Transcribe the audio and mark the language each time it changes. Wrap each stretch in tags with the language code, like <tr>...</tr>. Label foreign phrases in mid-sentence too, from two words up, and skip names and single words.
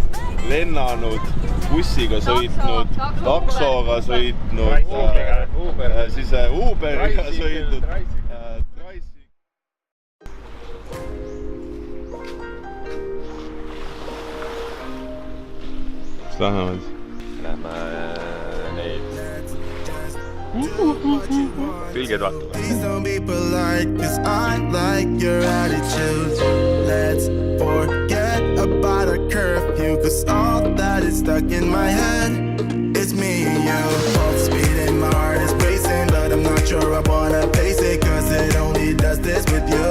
<et>Lennanud, bussiga sõitnud, taksoga sõitnud, siis Uberiga sõitnud, Traisi. Mis lähevad? Lähme neid külged vaatama.</et> <en>Please don't be polite, cause I like your attitude. Let's forget about a curfew, cause all that is stuck in my head. It's me and you, both speeding, my heart is racing, but I'm not sure I wanna face it, cause it only does this with you.</en>